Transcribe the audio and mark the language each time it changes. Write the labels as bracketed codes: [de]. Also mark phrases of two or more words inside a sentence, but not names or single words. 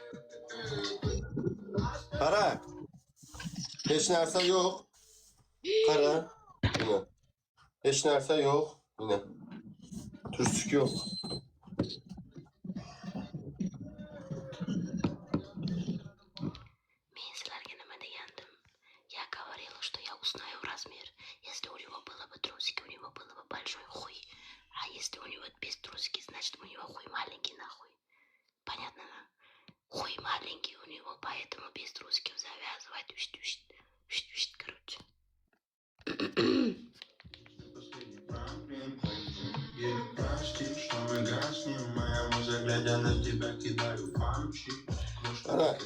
[uz] Qara. Hech narsa yo'q. Qara. Yine. Hech narsa yo'q. Yine. Tursuk yo'q. Men sizlarga nima degandim? [ru] Я говорила, что я узнаю размер. Если у него было бы трусики, у него было бы большой хуй. А если у него без трусики, значит у него хуй маленький нахуй. Понятно? Хуй маленький у него, поэтому без трусиков завязывать. Короче. [uz] Qara.